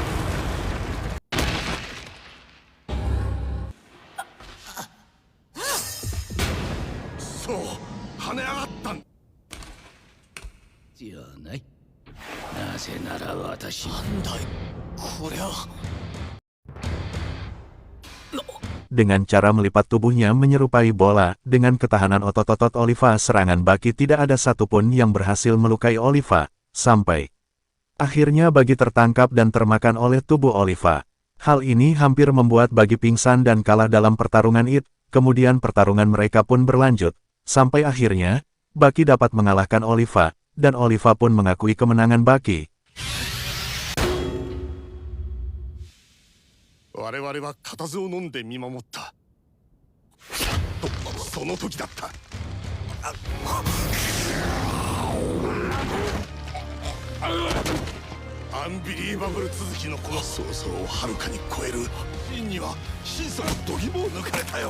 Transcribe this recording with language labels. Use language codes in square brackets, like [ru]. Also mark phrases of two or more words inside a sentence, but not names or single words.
[ja] そう、跳ね上がったんじゃない。なぜなら私、なんだいこりゃ。 [id] Dengan cara melipat tubuhnya menyerupai bola, dengan ketahanan otot-otot Oliva, serangan Baki tidak ada satupun yang berhasil melukai Oliva, sampai akhirnya Baki tertangkap dan termakan oleh tubuh Oliva. Hal ini hampir membuat Baki pingsan dan kalah dalam pertarungan itu. Kemudian pertarungan mereka pun berlanjut, sampai akhirnya, Baki dapat mengalahkan Oliva, dan Oliva pun mengakui kemenangan Baki. [ja] 我々は固唾を飲んで見守った。とその時だった。アンビリーバブル続きのこの想像をはるかに超える真には心底度肝を抜かれたよ。